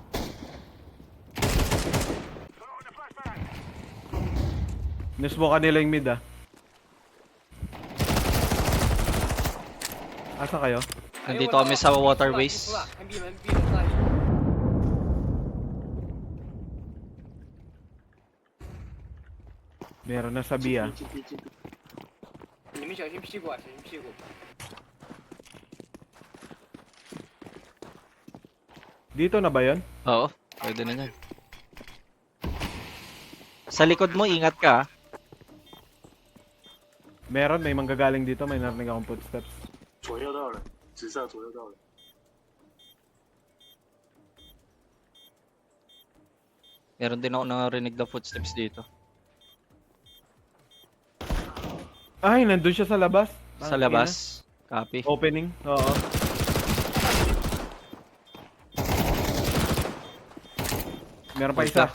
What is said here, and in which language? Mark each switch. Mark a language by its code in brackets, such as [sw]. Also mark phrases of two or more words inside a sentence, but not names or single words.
[tl] Nasmoke nila yung mid ah. [ceb] Asa kayo? [tl] Nandito kami sa waterways. Meron na sa B ah. [zh] 你们小心屁股啊，小心屁股。 [tl] Dito na ba yun? Oo, pwede na yan. Sa likod mo, ingat ka ah. Meron, may manggagaling dito. May narinig akong footsteps. [zh] 左右到了，直上左右到了。 [tl] Meron din ako narinig na footsteps dito. Ay, nandun siya sa labas. Sa labas. Copy. Opening. Oo. Meron pa isa.